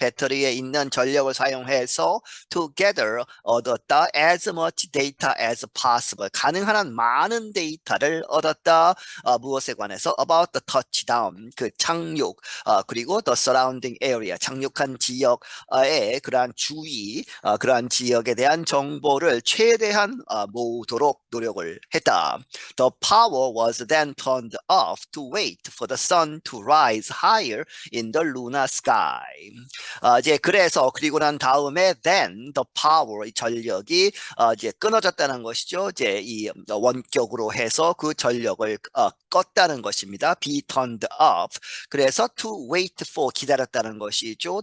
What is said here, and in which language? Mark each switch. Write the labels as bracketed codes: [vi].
[ko] 배터리에 있는 전력을 사용해서 together, 얻었다 as much data as possible, 가능한 한 많은 데이터를 얻었다. 무엇에 관해서? about the touchdown, 그 착륙, 그리고 the surrounding area, 착륙한 지역의 그러한 주위, 그러한 지역에 대한 정보를 최대한 모으도록 노력을 했다. [en] The power was then turned off to wait for the sun to rise higher in the lunar sky. [ko] 이제 그래서 그리고 난 다음에 then the power, 이 전력이 이제 끊어졌다는 것이죠. 이제 이 원격으로 해서 그 전력을 껐다는 것입니다. be turned off. 그래서 to wait for, 기다렸다는 것이죠.